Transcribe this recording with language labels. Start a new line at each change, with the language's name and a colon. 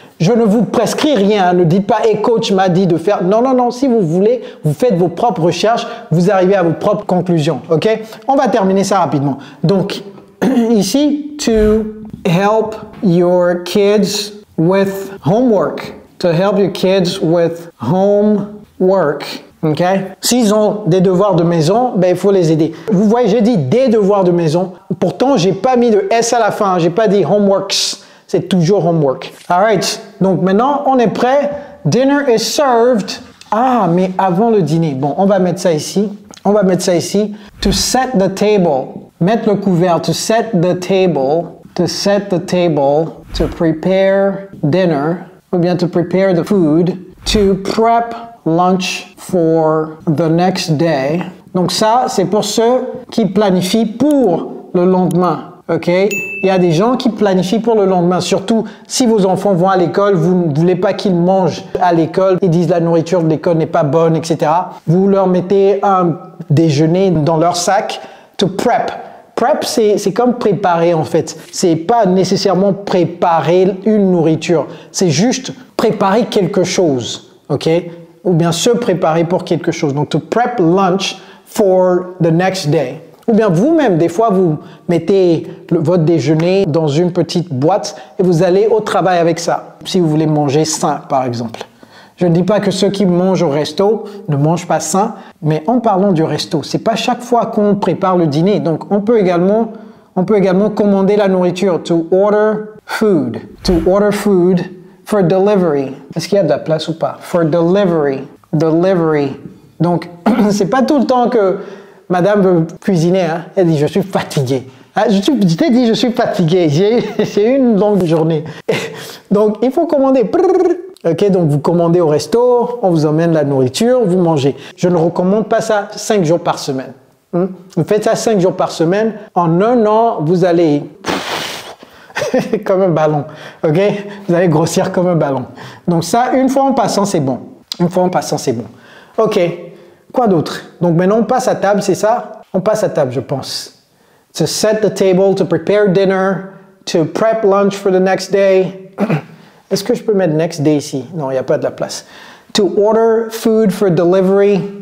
French: Je ne vous prescris rien, ne dites pas « Hey coach m'a dit de faire… » Non, non, non, si vous voulez, vous faites vos propres recherches, vous arrivez à vos propres conclusions, ok? On va terminer ça rapidement. Donc, ici,
English: to help your kids with homework. To help your kids with homework, ok?
French: S'ils ont des devoirs de maison, ben, il faut les aider. Vous voyez, j'ai dit des devoirs de maison. Pourtant, j'ai pas mis de S à la fin, j'ai pas dit homeworks. C'est toujours homework. Alright. Donc maintenant, on est prêt.
English: Dinner is served.
French: Ah, mais avant le dîner. Bon, on va mettre ça ici. On va mettre ça ici.
English: To set the table.
French: Mettre le couvert.
English: To set the table. To set the table. To prepare dinner.
French: Ou bien
English: to prepare the food. To prep lunch for the next day.
French: Donc ça, c'est pour ceux qui planifient pour le lendemain. Ok, il y a des gens qui planifient pour le lendemain, surtout si vos enfants vont à l'école, vous ne voulez pas qu'ils mangent à l'école, ils disent la nourriture de l'école n'est pas bonne, etc. Vous leur mettez un déjeuner dans leur sac, to prep. Prep, c'est comme préparer en fait. C'est pas nécessairement préparer une nourriture, c'est juste préparer quelque chose, ok? Ou bien se préparer pour quelque chose.
English: Donc, to prep lunch for the next day.
French: Ou bien vous-même, des fois, vous mettez votre déjeuner dans une petite boîte et vous allez au travail avec ça. Si vous voulez manger sain, par exemple. Je ne dis pas que ceux qui mangent au resto ne mangent pas sain, mais en parlant du resto, c'est pas chaque fois qu'on prépare le dîner. Donc, on peut également commander la nourriture.
English: To order food. To order food for delivery.
French: Est-ce qu'il y a de la place ou pas?
English: For delivery. Delivery.
French: Donc, c'est pas tout le temps que Madame veut cuisiner, hein? Elle dit « Je suis fatiguée. » Je t'ai dit « Je suis fatiguée. J'ai eu une longue journée. » Donc, il faut commander. Ok, donc vous commandez au resto, on vous emmène la nourriture, vous mangez. Je ne recommande pas ça 5 jours par semaine. Vous faites ça 5 jours par semaine. En un an, vous allez comme un ballon. Ok, vous allez grossir comme un ballon. Donc ça, une fois en passant, c'est bon. Une fois en passant, c'est bon. Ok. Quoi d'autre? Donc maintenant on passe à table, c'est ça? On passe à table, je pense.
English: To set the table, to prepare dinner, to prep lunch for the next day.
French: Est-ce que je peux mettre
English: next day
French: ici? Non, il n'y a pas de la place.
English: To order food for delivery.